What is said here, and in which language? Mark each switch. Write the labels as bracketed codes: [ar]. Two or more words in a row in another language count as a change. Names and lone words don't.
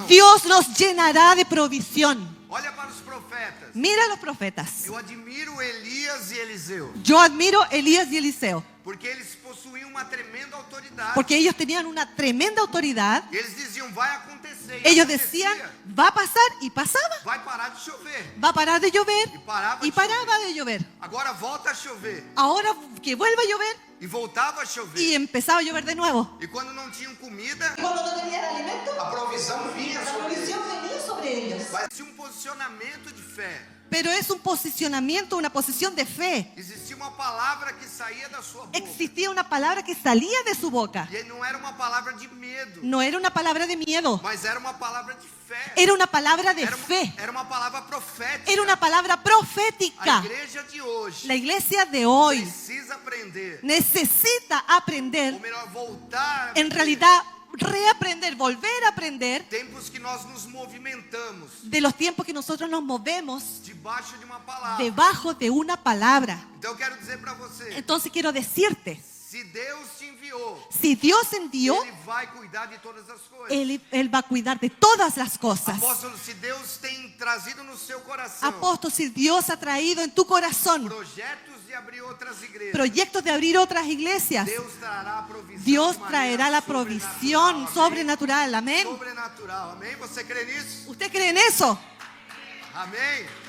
[es] Dios nos llenará de provisión. [pt] Olha para os profetas. [es] Mira a los profetas. [pt] Eu admiro Elias e Eliseu, [es] Yo admiro a Elías y Eliseo, [pt] porque eles possuíam uma tremenda autoridade. [es] porque ellos tenían una tremenda autoridad. [pt] E eles diziam, vai acontecer. E [es] Ellos [pt] acontecia. [es] decían, va a pasar, y pasaba. [pt] Vai parar de chover. [es] Va a parar de llover, [pt] E parava [es] y [pt] de chover. [es] paraba de llover. [pt] Agora volta a chover. [es] Ahora que vuelva a llover, [pt] E voltava a chover. [es] y empezaba a llover de nuevo. [pt] E quando não tinham comida, [es] Cuando no tenían alimento, [pt] a provisão vinha sobre eles. [es] venía sobre ellos. [pt] Vai ser um posicionamento de fé. [es] Pero es un posicionamiento, una posición de fe. [pt] Existia uma palavra que saía da sua boca. [es] Existía una palabra que salía de su boca. [pt] E não era uma palavra de medo, [es] No era una palabra de miedo, [pt] mas era uma palavra de fé. [es] era una palabra de [pt] Era [es] fe. [pt] era uma palavra profética. [es] Era una palabra [pt] A [es] profética. [pt] igreja de hoje [es] La iglesia de hoy [pt] precisa aprender, [es] necesita [pt] ou [es] aprender, [pt] melhor, voltar a [es] en [pt] viver [es] realidad reaprender, volver a aprender [pt] tempos que nós nos movimentamos [es] de los tiempos que nosotros nos movemos [pt] debaixo de uma palavra. [es] debajo de una palabra. [pt] Então eu quero dizer para você, [es] Entonces quiero decirte, [pt] se Deus te enviou, [es] si Dios envió, [pt] Ele vai cuidar de todas as coisas. [es] Él va a cuidar de todas las cosas. [pt] Apóstolo, se Deus tem trazido no seu coração [es] Apóstol, si Dios ha traído en tu corazón [pt] projetos de abrir outras igrejas, [es] proyectos de abrir otras iglesias, [pt] Deus trará a provisão. [es] Dios [pt] de maneira [es] traerá la provisión [pt] amém? [es] sobrenatural. Amén. [pt] Sobrenatural, amém? Você crê nisso? [es] ¿Usted cree en eso? [pt] Amém?